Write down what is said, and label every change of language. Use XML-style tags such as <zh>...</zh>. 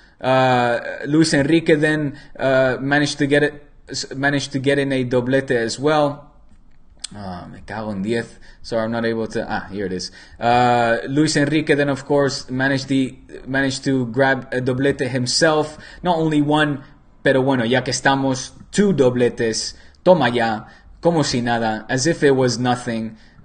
<en>Luis Enrique then managed to get in a doblete as well.</en> <es>Me cago en 10.</es> <en>Sorry, I'm not able to. Here it is. Luis Enrique then, of course, managed to grab a doblete himself. Not only one,</en> <es>pero bueno, ya que estamos, 2 dobletes. Toma ya, como si nada,</es> <en>as if it was nothing.</en>